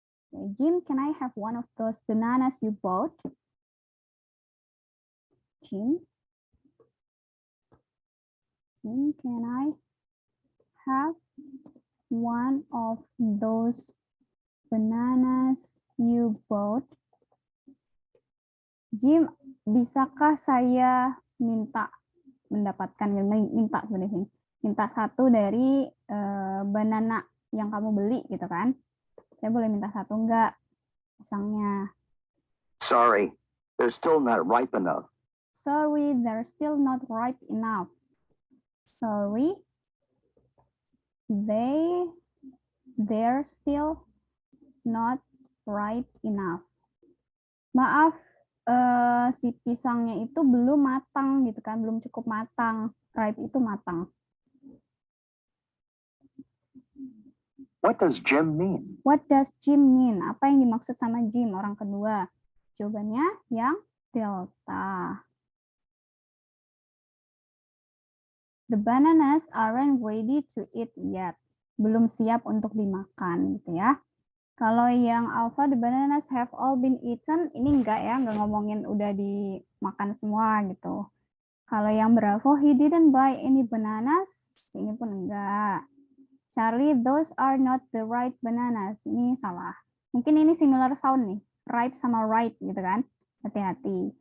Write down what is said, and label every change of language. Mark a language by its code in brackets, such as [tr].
[en] Okay, Jim, can I have one of those bananas you bought? Jim, can I have one of those bananas you bought? [id] Jim, bisakah saya minta sebenarnya minta satu dari banana yang kamu beli gitu kan? Saya boleh minta satu enggak? Pisangnya. [en] Sorry, they're still not ripe enough. Sorry, they're still not ripe enough. Sorry, they're still not ripe enough. [id] Maaf, si pisangnya itu belum matang gitu kan, belum cukup matang. Ripe itu matang. [en] What does Jim mean? What does Jim mean? [id] Apa yang dimaksud sama Jim, orang kedua? Jawabannya yang delta. [en] The bananas aren't ready to eat yet. [id] Belum siap untuk dimakan gitu ya. Kalau yang alpha, [en] the bananas have all been eaten, [id] ini enggak ya, enggak ngomongin udah dimakan semua gitu. Kalau yang bravo, [en] he didn't buy any bananas, [id] ini pun enggak. Charlie, [en] those are not the right bananas. [id] Ini salah. Mungkin ini [en] similar sound [id] nih. Ripe sama right gitu kan. Hati-hati.